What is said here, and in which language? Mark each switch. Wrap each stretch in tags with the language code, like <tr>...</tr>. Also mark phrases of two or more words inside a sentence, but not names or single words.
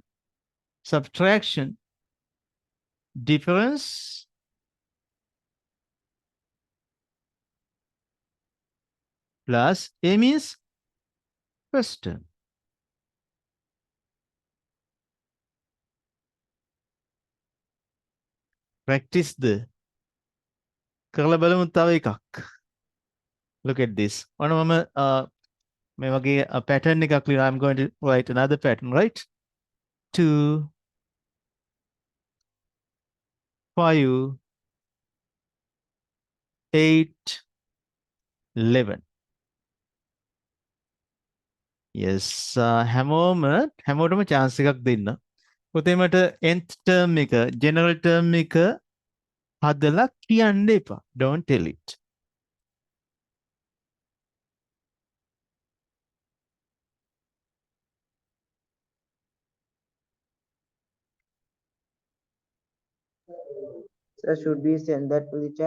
<en>Subtraction, difference plus a means first term. Practice the</en> <si>කරලා බලමු තව එකක්.</si> <en>Look at this.</en> <si>ඔන්න මම මේ වගේ pattern එකක් ලියනවා.</si> <en>I'm going to write another pattern, right? 2, 5, 8, 11. Yes,</en> <si>හැමෝටම chance එකක් දෙන්න. පුතේ මට</si> <en>nth term</en> <si>එක,</si> <en>general term</en> <si>එක හදලා කියන්න එපා.</si> <en>Don't tell it. Sir, should we send that to the chat?</en>